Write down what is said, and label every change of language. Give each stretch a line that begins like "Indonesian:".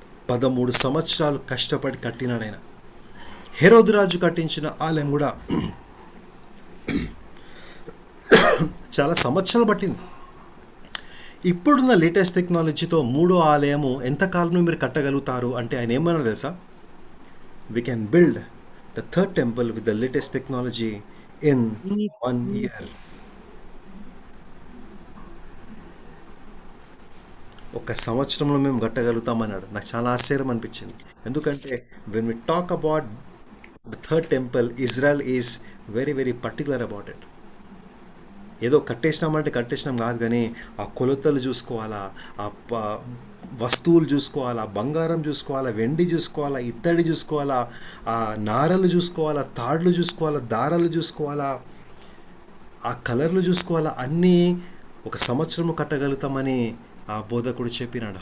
Telugu: 13 సంవత్సరాలు కష్టపడి కట్టినాడు ఆయన. హెరోదు రాజు కట్టించిన ఆలయం కూడా చాలా సంవత్సరాలు పట్టింది. ఇప్పుడున్న లేటెస్ట్ టెక్నాలజీతో మూడో ఆలయము ఎంతకాలంలో మీరు కట్టగలుగుతారు అంటే ఆయన ఏమన్నారు తెలుసా?
English: We can build the third temple with the latest technology in 1 year.
Telugu: ఒక సంవత్సరంలో మేము కట్టగలుగుతామన్నాడు. నాకు చాలా ఆశ్చర్యం అనిపించింది. ఎందుకంటే
English: when we talk about the third temple, Israel is very very particular about it.
Telugu: ఏదో కట్టేసినామంటే కట్టేసినాం కాదు, కానీ ఆ కొలతలు చూసుకోవాలా, ఆ వస్తువులు చూసుకోవాలా, బంగారం చూసుకోవాలా, వెండి చూసుకోవాలా, ఇత్తడి చూసుకోవాలా, ఆ నారలు చూసుకోవాలా, తాడులు చూసుకోవాలా, దారాలు చూసుకోవాలా, ఆ కలర్లు చూసుకోవాలా, అన్నీ ఒక సంవత్సరము కట్టగలుగుతామని ఆ బోధకుడు చెప్పినాడు.